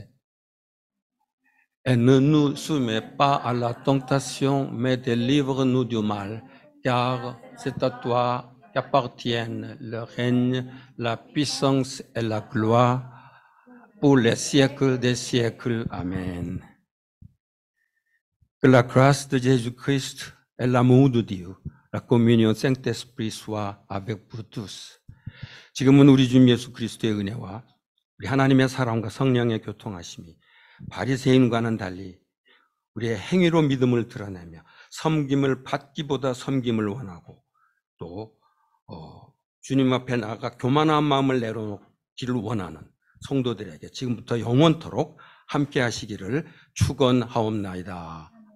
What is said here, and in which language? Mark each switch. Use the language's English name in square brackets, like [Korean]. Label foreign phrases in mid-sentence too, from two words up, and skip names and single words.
[French] Et ne nous soumets pas à la tentation, mais délivre-nous du mal, car c'est à toi qu'appartiennent le règne, la puissance et la gloire pour les siècles des siècles. Amen. Que la grâce de Jésus-Christ et l'amour de Dieu, la communion Saint-Esprit soit avec vous tous. [Korean] 지금은 우리 주님 예수 그리스도의 은혜와 우리 하나님의 사랑과 성령의 교통하심이 바리새인과는 달리 우리의 행위로 믿음을 드러내며 섬김을 받기보다 섬김을 원하고 또 주님 앞에 나아가 교만한 마음을 내려놓기를 원하는 성도들에게 지금부터 영원토록 함께 하시기를 축원하옵나이다.